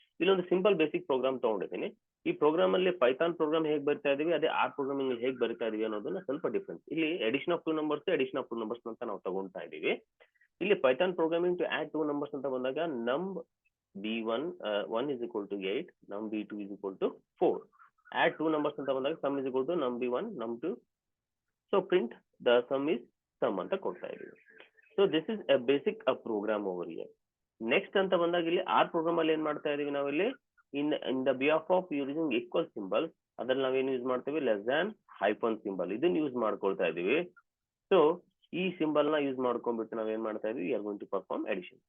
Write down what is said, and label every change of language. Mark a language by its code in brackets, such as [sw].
[kn] ಇಲ್ಲೊಂದು simple basic program ತಗೊಂಡಿದ್ದೀನಿ. ಈ ಪ್ರೋಗ್ರಾಮ್ ಅಲ್ಲಿ ಪೈಥಾನ್ ಪ್ರೋಗ್ರಾಮ್ ಹೇಗೆ ಬರ್ತಾ ಇದೀವಿ, ಅದೇ ಆರ್ ಪ್ರೋಗ್ರಾಮಿಂಗ್ ಅಲ್ಲಿ ಹೇಗೆ ಬರ್ತಾ ಇದೀವಿ ಅನ್ನೋದನ್ನ ಸ್ವಲ್ಪ ಡಿಫ್ರೆನ್ಸ್. ಇಲ್ಲಿ edition of 2 numbers, edition of 2 numbers ಅಂತ ನಾವು ತಗೊಂತಾ ಇದೀವಿ. ಇಲ್ಲಿ Python programming to add 2 numbers ಅಂತ ಬಂದಾಗ [en] num_b1 1 is equal to 8, num_b2 is equal to 4. [kn] add 2 numbers ಅಂತ ಬಂದಾಗ [en] sum is equal to num_b1 num_2. So print the sum is sum [kn] ಅಂತ ಕೊಡ್ತಾ ಇದೀವಿ. [en] So this is a basic program over here. [kn] Next ಅಂತ ಬಂದಾಗ ಇಲ್ಲಿ R program ಅಲ್ಲಿ ಏನ್ ಮಾಡ್ತಾ ಇದೀವಿ ನಾವಿಲ್ಲಿ, [en] in the behalf of using equal symbol, [kn] ಅದ್ರಲ್ಲಿ ನಾವೇನು ಯೂಸ್ ಮಾಡ್ತೀವಿ, ಲೆಸ್ ದ್ಯಾನ್ ಹೈಫನ್ ಸಿಂಬಲ್, ಇದನ್ನ ಯೂಸ್ ಮಾಡ್ಕೊಳ್ತಾ ಇದೀವಿ. ಸೊ ಈ ಸಿಂಬಲ್ ನ ಯೂಸ್ ಮಾಡ್ಕೊಂಡ್ಬಿಟ್ಟು ನಾವೇನ್ ಮಾಡ್ತಾ ಇದೀವಿ, [en] Are going to perform addition.